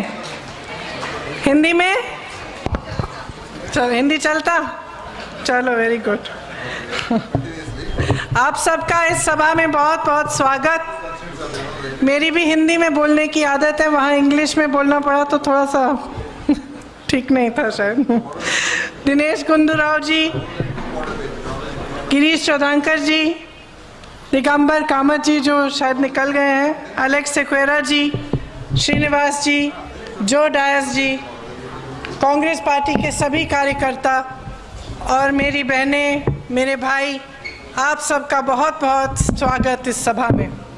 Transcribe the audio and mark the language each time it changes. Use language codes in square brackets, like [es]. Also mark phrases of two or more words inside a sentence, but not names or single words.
[hi] हिंदी में? चलो हिंदी चलता? चलो [en] very good. [hi] आप सबका इस सभा में बहुत बहुत स्वागत। मेरी भी हिंदी में बोलने की आदत है, वहाँ इंग्लिश में बोलना पड़ा तो थोड़ा सा ठीक नहीं था शायद। दिनेश गुंडूराव जी, गिरीश चौधांकर जी, दिगंबर कामत जी जो शायद निकल गए हैं, अलेक्स सेक्वेरा जी, श्रीनिवास जी, जो डायस जी, कांग्रेस पार्टी के सभी कार्यकर्ता और मेरी बहनें, मेरे भाई, आप सबका बहुत बहुत स्वागत इस सभा में।